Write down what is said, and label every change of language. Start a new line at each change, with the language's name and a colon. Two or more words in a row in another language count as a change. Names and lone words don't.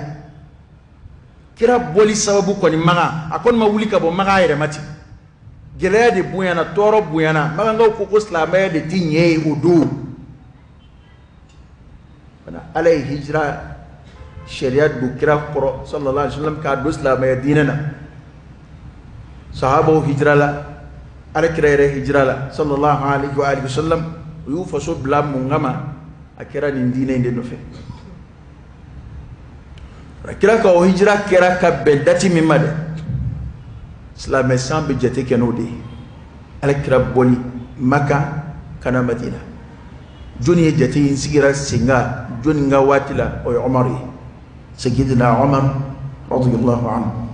Bambara: kira bɔli sababu kɔni makan a kɔni ma wuli ka bɔ makan yɛrɛ ma ten gɛlɛya de bonyana tɔɔrɔ bonyana magangaw ko silamɛya de ti ɲɛ ye o don ala ye hijira sariya don kira kɔrɔ
Arabic: صلى الله عليه وسلم
Bambara: k'a don silamɛya diinɛ na sahabaw hijira la ala kira yɛrɛ hijira la sallallahu alaihi wasallam u y'u faso bila mun kama a kɛra nin diinɛ in de nɔfɛ kira ka o hijira kɛra ka bɛn dati min ma dɛ silamɛ san bɛ jate kɛ n'o de ye ala kira bɔli Maka kana Madina joni ye jate in sigira senga joni ka waati la o ye Umar ye Sayyidina Umar
Arabic: رضي الله عنه